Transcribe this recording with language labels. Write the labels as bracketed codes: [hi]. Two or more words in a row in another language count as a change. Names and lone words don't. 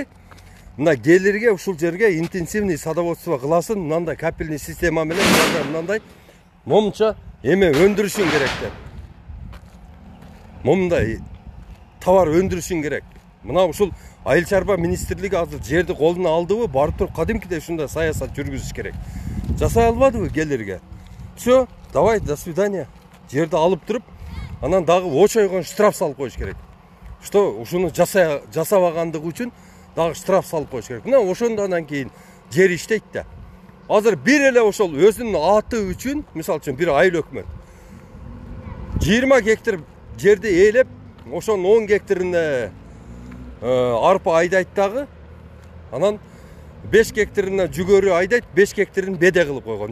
[ky] Мына келирге ушул жерге [ru] интенсивный садоводство [ky] кыласын, мындай [ru] капельный система [ky] менен мындай момунча эме өндүрүшүң керек деп. Момундай товар өндүрүшүң керек. Мына ушул айыл чарба министрлиги азыр жерди колуна алдыбы, барып туруп кадимкидей ушундай саясат жүргүзүш керек. Жасай албадыбы келирге? [ru] Всё, давай, до свидания. [ky] Жерди алып туруп, анан дагы очойгон штраф салып коюш керек. Что ушуну жасабагандыгы үчүн дагы штраф салып коюш керек. Мына ошондон кийин жер иштейт да. Азыр бир эле ошол өзүнүн аты үчүн, мисалы үчүн бир айыл өкмөт 20 гектар жерди ээлеп, ошонун 10 гектарына арпа айдайт дагы, анан 5 гектарына жүгөрү айдайт, 5 гектарын беде кылып койгон.